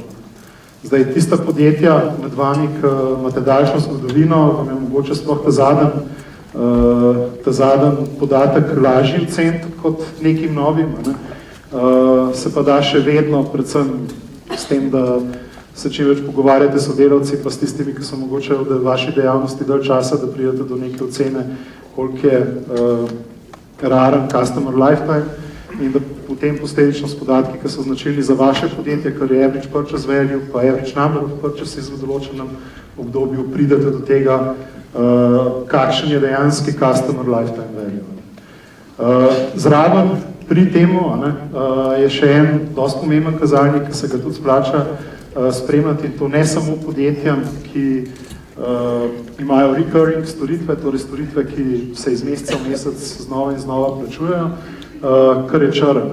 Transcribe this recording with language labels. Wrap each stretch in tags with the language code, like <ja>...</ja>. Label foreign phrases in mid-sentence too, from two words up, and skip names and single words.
<sl>Zdaj, tista podjetja med vami, ki imate daljšo zgodovino, vam je mogoče sploh ta zadnji podatek lažji oceniti kot nekim novim, se pa da še vedno, predvsem s tem, da se čim več pogovarjate s sodelavci, pa s tistimi, ki so mogoče v vaši dejavnosti dalj časa, da pridete do neke ocene, koliko je raren</sl> <en>customer lifetime</en> <sl>in da potem posledično s podatki, ki so značilni za vaše podjetje, kar je</sl> <en>average purchase value,</en> <sl>pa</sl> <en>average number of purchases</en> <sl>v določenem obdobju, pridete do tega, kakšen je dejanski</sl> <en>customer lifetime value.</en> <sl>Zraven pri temu je še en dosti pomemben kazalnik, ki se ga tudi splača spremljati, in to ne samo podjetjem, ki imajo recurring storitve, torej storitve, ki se iz meseca v mesec znova in znova plačujejo, kar je črn.</sl>